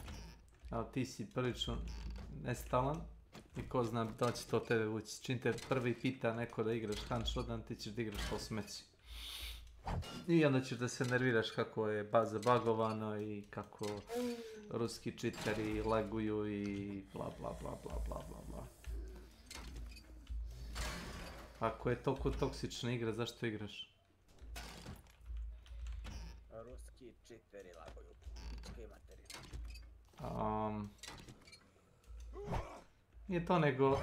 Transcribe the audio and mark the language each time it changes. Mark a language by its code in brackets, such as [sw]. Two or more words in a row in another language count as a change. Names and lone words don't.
[sr] Ali ti si prilično nestalan i ko zna da će to tebe vući. Čim te prvi pita neko da igraš Hunt Showdown, ti ćeš da igraš to smeći. I onda ćeš da se nerviraš kako je zabagovano i kako ruski čiteri laguju i bla bla bla bla bla bla bla. Ako je toliko toksična igra, zašto igraš? Ruski čiteri laguju, pičke materine. Nije to nego...